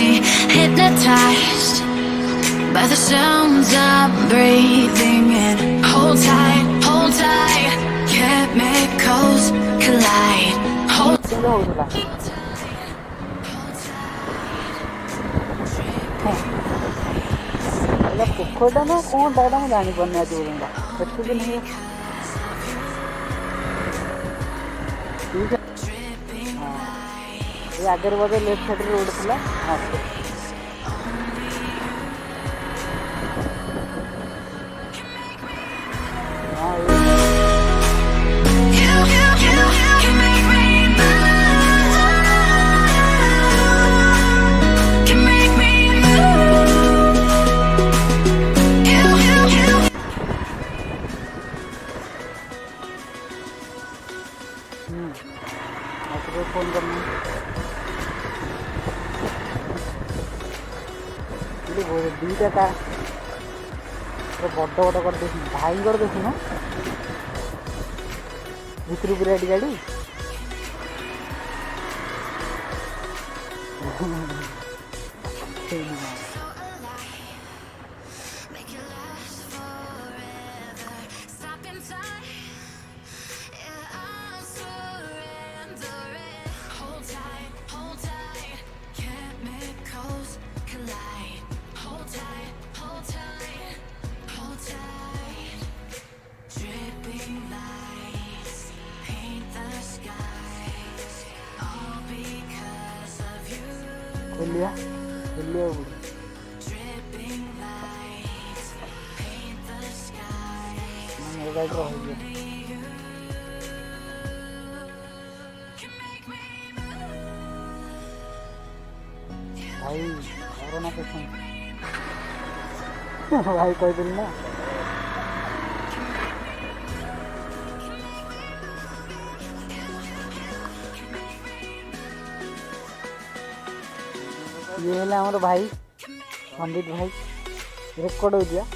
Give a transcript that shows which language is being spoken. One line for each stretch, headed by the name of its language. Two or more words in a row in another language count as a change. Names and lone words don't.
English: Hypnotized by the sounds I'm breathing in. Hold tight. Chemicals collide. Hold
Odia: କେମିତି ହେଉଥିଲା ହେଲେ ପୋଖରୀଟା ନା କ'ଣ ଦାଦା ମୁଁ ଜାଣିପାରୁନି ଆଜି ପର୍ଯ୍ୟନ୍ତ ଏତେ ଦିନ ହେଇ ଏ ଆଗରେ ବୋଧେ
English: left sideରେ
Odia: ରୋଡ଼ ଥିଲା ହଁ
English: Can make me move. Can make me move.
Odia: ଆଉ ଫୋନ୍ କରିନି ଦୁଇଟା କା ବଡ଼ ବଡ଼ କରିଦେଇଛି ଭାଇଙ୍କର ଦେଖୁନ ଭିତରୁ ପୁରା ଏଠି ଗାଡ଼ି
English: Make it last forever. Stop in time. Yeah, I'm surrendering. Hold tight. Chemicals collide. Hold tight. Dripping lights paint the skies. All because of you.
Odia: ଖୋଲିଆ ବୁଢ଼ୀ
English: Dripping lights paint the skies.
Odia: ମୋ ଗାଡ଼ିରେ ରହିଯିବ
English: Can make me move.
Odia: ଭାଇ
English: corona patient
Odia: ଭାଇ କହିଦେଲି ନା ଇଏ ହେଲେ ଆମର ଭାଇ ସନ୍ଦୀପ ଭାଇ ରେକର୍ଡ଼ ହେଉଛି